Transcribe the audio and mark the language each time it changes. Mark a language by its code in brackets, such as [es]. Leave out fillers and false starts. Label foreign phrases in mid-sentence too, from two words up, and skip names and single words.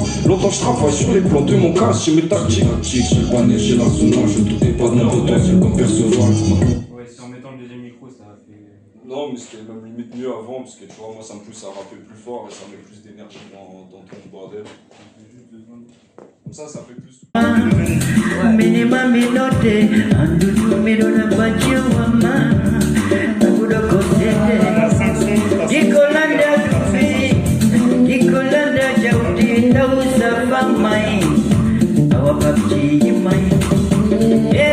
[fr] Longtemps je travaille sur les plans de mon casse, j'ai mes tactiques. J'ai le panel, j'ai l'arsenal, je ne doutais pas de mon potentiel comme perceval. Ouais, c'est en mettant le deuxième micro, ça a fait. Non, mais c'était même limite mieux avant, parce que tu vois, moi ça me pousse à rapper plus fort et ça met plus d'énergie dans ton bordel. Comme ça fait plus. Minima minote, andudu midona bachiwa mama, takuda kosete. Gikolanda tufi, gikolanda jauti, tausa famai, awapapchi mai.